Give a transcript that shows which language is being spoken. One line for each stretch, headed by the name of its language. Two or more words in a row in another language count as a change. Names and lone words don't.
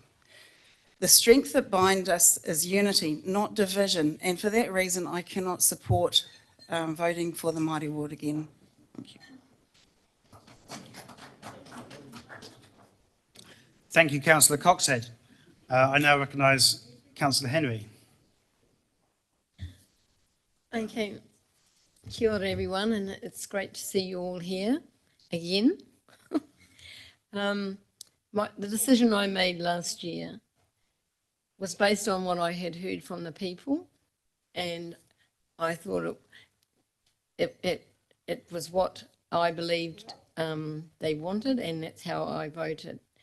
English: The strength that binds us is unity, not division, and for that reason I cannot support voting for the Māori ward again. Thank you. Thank you, Councillor Coxhead. I now recognise Councillor Henry. Okay,
Māori: kia ora
English: everyone, and it's great to see you all here again. The decision I made last year was based on what I had heard from the people, and I thought it was what I believed they wanted, and that's how I voted.